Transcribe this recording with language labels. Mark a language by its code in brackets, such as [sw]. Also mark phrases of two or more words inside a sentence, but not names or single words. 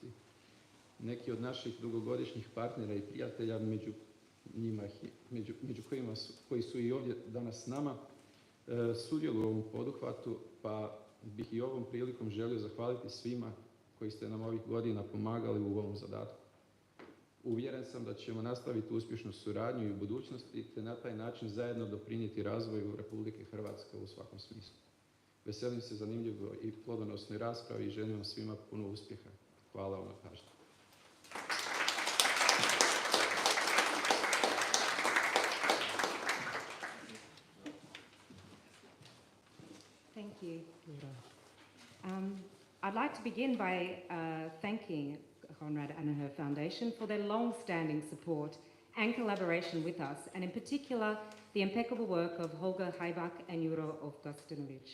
[hr] Neki od naših dugogodišnjih partnera i prijatelja, među koji su i ovdje danas s nama, sudjeluju u ovom poduhvatu, pa bih i ovom prilikom želio zahvaliti svima koji ste nam ovih godina pomagali u ovom zadatku. Uvjeren sam da ćemo nastaviti uspješnu suradnju i u budućnosti, te na taj način zajedno doprinijeti razvoju Republike Hrvatske u svakom smislu. Veselim se zanimljivoj i plodonosnoj raspravi i želim vam svima puno uspjeha. Hvala vam na pažnji. [en] Thank you, Laura. I'd like to begin by thanking Konrad Adenauer Foundation for their long-standing support and collaboration with us, and in particular, the impeccable work of Holger Heibach and Juro Augustinovic.